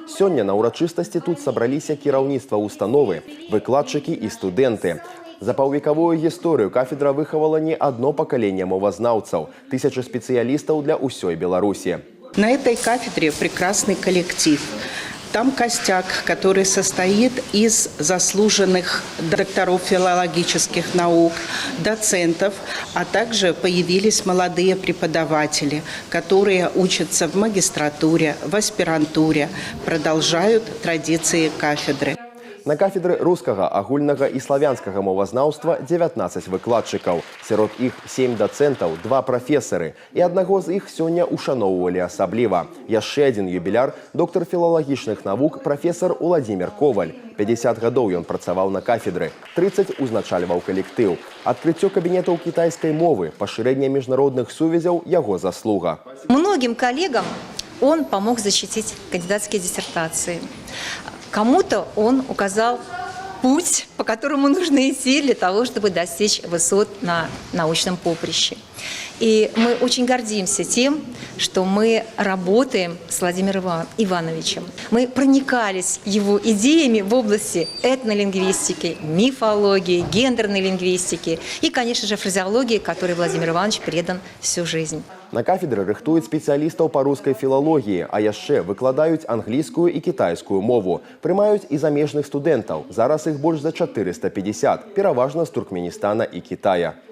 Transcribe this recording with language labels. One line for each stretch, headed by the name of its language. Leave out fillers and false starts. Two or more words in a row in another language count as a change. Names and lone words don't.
Belarusian: Сёння на ўрачыстасці тут сабраліся кіраўніцтва установы, выкладчыкі і студэнты. За паўвекавую гісторыю кафедра выхавала не одно пакаленне мовазнаўцаў, тысячи спецыялістаў для ўсёй Беларусі.
Russian: На этой кафедре прекрасный коллектив. Там костяк, который состоит из заслуженных докторов филологических наук, доцентов, а также появились молодые преподаватели, которые учатся в магистратуре, в аспирантуре, продолжают традиции кафедры.
Belarusian: На кафедры рускага, агульнага і славянскага мовазнаўства 19 выкладчыкаў. Сярод іх 7 дацэнтаў, 2 прафесары. І аднаго з іх сёння ушаноўвалі асабліва. Яшчэ адзін юбіляр, доктар філалагічных навук, прафесар Уладзімір Коваль. 50 гадоў ён працаваў на кафедры, 30 узначальваў калектыў. Адкрыццё кабінетаў кітайскай мовы, пашырэнне міжнародных сувязяў – яго заслуга.
Russian: Многим коллегам он помог защитить кандидатские диссертации. Кому-то он указал путь, по которому нужно идти для того, чтобы достичь высот на научном поприще. И мы очень гордимся тем, что мы работаем с Владимиром Ивановичем. Мы проникались его идеями в области этнолингвистики, мифологии, гендерной лингвистики и, конечно же, фразеологии, которой Владимир Иванович предан всю жизнь.
Belarusian: На кафедры рыхтуюць спецыялістаў па рускай філалогіі, а яшчэ выкладаюць англійскую і кітайскую мову. Прымаюць і замежных студэнтаў. Зараз іх больш за 450, пераважна з Туркменістана і Кітая.